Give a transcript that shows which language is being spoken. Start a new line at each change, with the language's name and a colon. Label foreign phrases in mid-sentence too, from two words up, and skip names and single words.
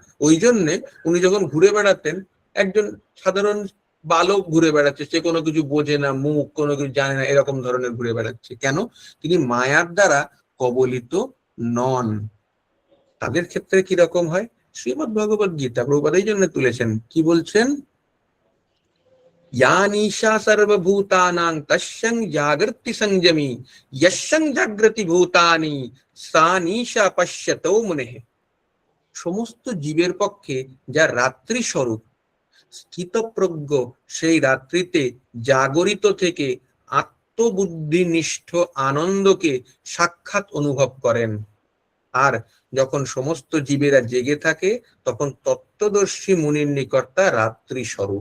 Bangla: ওই জন্যে উনি যখন ঘুরে বেড়াতেন, একজন সাধারণ বালক ঘুরে বেড়াচ্ছে, সে কোনো কিছু বোঝে না, মুখ কোনো কিছু জানে না, এরকম ধরনের ঘুরে বেড়াচ্ছে। কেন? তিনি মায়ার দ্বারা কবলিত নন। তাদের ক্ষেত্রে কিরকম হয়? শ্রীমদ্ ভগবদ গীতা প্রভুপাদ এই জন্য তুলেছেন, কি বলছেন?
Sanskrit: या निशा सर्वभूतानां तस्यं जागृति संयमी यस्यं जागृति भूतानि सा निशा पश्यतो मुनेः।
Bangla: সমস্ত জীবের পক্ষে যা রাত্রি স্বরূপ, স্থিতপ্রজ্ঞ সেই রাত্রিতে জাগরিত থেকে আত্মবুদ্ধিনিষ্ঠ আনন্দকে সাক্ষাৎ অনুভব করেন। আর যখন সমস্ত জীবেরা জেগে থাকে তখন তত্ত্বদর্শী মুনির নিকটতা রাত্রি স্বরূপ।